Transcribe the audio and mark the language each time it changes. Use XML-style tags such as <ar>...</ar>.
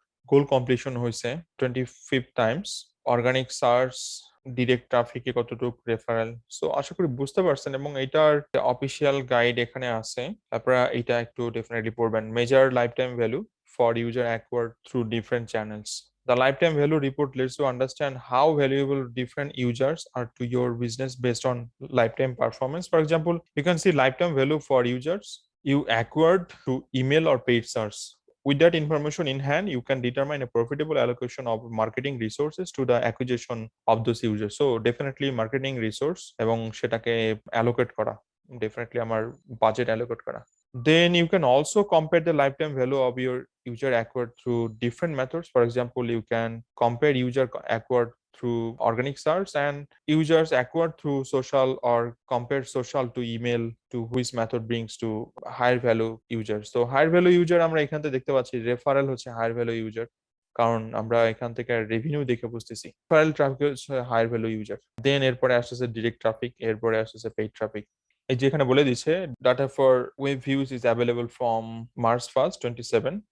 <bn>গোল completion হয়েছে 25 Times, organic search, direct ট্রাফিকে কতটুকু referral. So আশা করি বুঝতে পারছেন, এবং এটার অফিসিয়াল গাইড এখানে আছে, আপনারা এটা একটু ডেফিনেটলি পড়বেন।</bn> <en>Measure life time value for user acquired through different channels. The lifetime value report lets you understand how valuable different users are to your business based on lifetime performance. For example, you can see lifetime value for users you acquired through email or paid search. With that information in hand, you can determine a profitable allocation of marketing resources to the acquisition of those users. So definitely marketing resource</en> <bn>এবং সেটাকে</bn> <en>allocate করা, definitely আমার budget allocate করা. Then you can also compare the lifetime value of your user acquired through different methods. For example, you can compare user acquired through organic search and users acquired through social, or compare social to email to which method brings to higher value users. So higher value user</en> <bn>আমরা এখান থেকে দেখতে পাচ্ছি referral হচ্ছে</bn> <en>higher value user,</en> <bn>কারণ আমরা এখান থেকে রেভিনিউ দেখে বুঝতেছি রেফারেল ট্রাফিক হচ্ছে হায়ার ভ্যালু ইউজার। দেন এরপরে আসতেছে ডিরেক্ট ট্রাফিক, এরপরে আসতেছে পেইড ট্রাফিক। এই যে এখানে বলে দিচ্ছে</bn> <en>data for web views is available from</en> <bn>March 1, 2027।</bn>